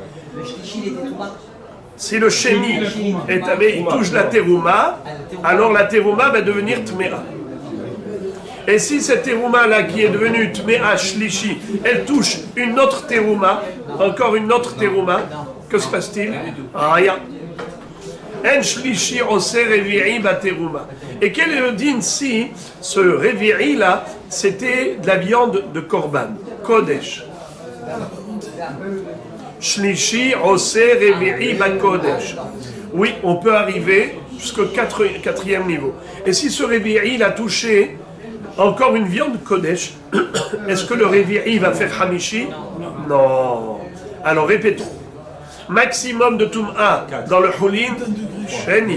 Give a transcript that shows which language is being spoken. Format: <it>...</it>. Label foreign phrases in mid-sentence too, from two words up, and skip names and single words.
<fr>Si le Sheni est tamé, il touche la terouma, alors la terouma va devenir tméa. Et si cette terouma-là qui est devenue</fr> <he>טמאה שלישי,</he> <fr>elle touche une autre terouma, encore une autre terouma, que se passe-t-il?</fr> <he>Rien. אין שלישי עושה רביעי בתרומה.</he> <fr>Et quel est le din si ce revi'i-là, c'était de la viande de</fr> <he>קרבן, קודש? שלישי עושה רביעי בקודש.</he> <fr>Oui, on peut arriver jusqu'au quatrième niveau. Et si ce revi'i a touché encore une viande kodesh, est-ce que le revi'i va faire hamishi? Non. Alors répétons. Maximum de Tum'a dans le Hulin, Sheni.</fr>